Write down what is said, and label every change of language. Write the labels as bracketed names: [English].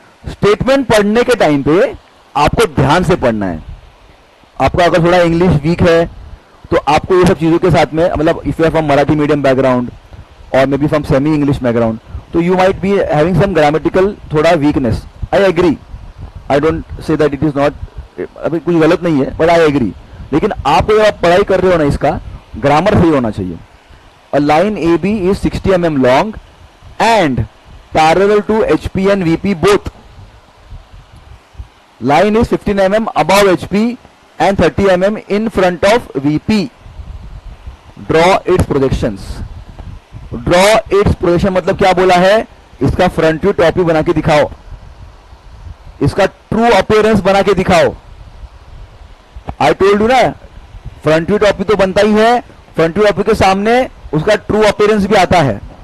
[Hindi] Statement पढ़ने के time पे आपको ध्यान से पढ़ना है। आपका अगर थोड़ा इंग्लिश वीक है तो आपको ये सब चीजों के साथ में, मतलब [English] If you are from Marathi medium background और may be from semi English background, तो you might be having some grammatical थोड़ा weakness. I agree. I don't say that it is not, [Hindi] अभी कुछ गलत नहीं है, [English] but I agree. [Hindi] लेकिन आप जब आप पढ़ाई कर रहे हो ना, इसका ग्रामर सही होना चाहिए। [English] A line AB is 60 mm long and parallel to HP and VP both. line is 15 mm above HP and 30 mm in front of VP. Draw its projections. Draw its projection [Hindi] मतलब क्या बोला है, इसका front view top view बना के दिखाओ, इसका true appearance बना के दिखाओ. आई टोल्ड यू ना, फ्रंट व्यू टॉप व्यू तो बनता ही है, फ्रंट व्यू टॉप व्यू के सामने उसका ट्रू अपीयरेंस भी आता है.